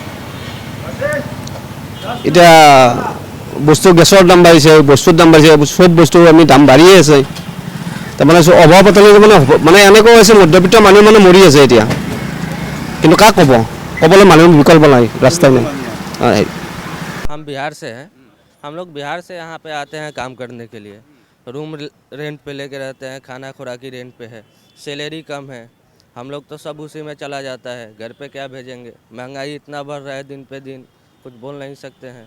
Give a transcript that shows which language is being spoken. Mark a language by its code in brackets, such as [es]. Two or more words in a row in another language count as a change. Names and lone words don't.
[as] এতিয়া বস্তু গেছৰ দাম বাঢ়িছে, বস্তুৰ দাম বাঢ়িছে, চব বস্তু আমি দাম বাঢ়িয়ে আছে। তাৰমানে অভাৱ পাতলি মানে এনেকুৱা হৈছে মধ্যবিত্ত মানুহ মানে মৰি আছে এতিয়া, কিন্তু কাক ক'ব, ক'বলৈ মানুহ বিকল্প নাই, ৰাস্তাই নাই। [hi] हम बिहार से हैं। हम लोग बिहार से यहाँ पे आते हैं काम करने के लिए। [en] room rent [hi] पे लेके रहते हैं, खाना खुराकी रेंट पे है, सैलरी कम है, हम लोग तो सब उसी में चला जाता है। घर पे क्या भेजेंगे, महंगाई इतना बढ़ रहा है दिन पे दिन, कुछ बोल नहीं सकते हैं।